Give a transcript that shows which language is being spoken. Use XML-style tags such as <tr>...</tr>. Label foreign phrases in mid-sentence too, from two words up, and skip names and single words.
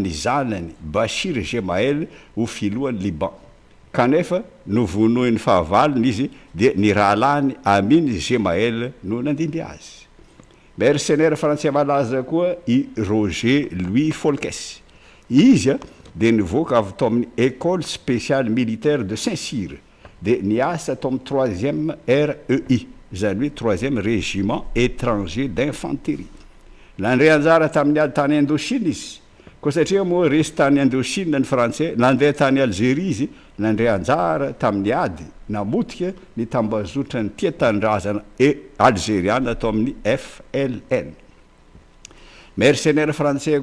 <mg>ny zanany Bashir Gemael ho filohan'ny Liban kanefa no vonoiny fahavalony izy dia ny rahalany Amin Gemael no nandimby azy</mg> <fr>mercenaire français</fr> <mg>malaza koa i Roger Louis Folkes izy de nivoaka avy tao amin'ny école spéciale militaire de Saint-Cyr de niasa tao amin'ny 3e REI zany hoe 3e régiment étranger d'infanterie nandre anjara tamin'ny ady tany Indochine izy koa satria moa resy tany Indochine ny français nandeha tany Algérie izy nandre anjara tamin'ny ady namotika ny tambazotra ny tia-tandrazana algériana atao amin'ny FLN</mg> <fr>mercenaire français</fr>